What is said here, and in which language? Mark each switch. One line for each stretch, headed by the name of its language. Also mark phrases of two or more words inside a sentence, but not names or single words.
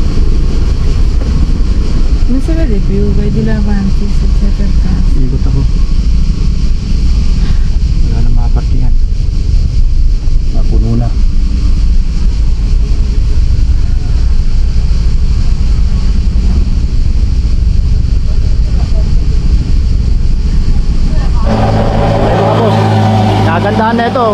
Italian: Non si vede più, vai di là avanti se c'è per caso.
Filipino: Ikot ako. Wala na mga parkingan. Napuno na. Mga boss, nagandahan na ito.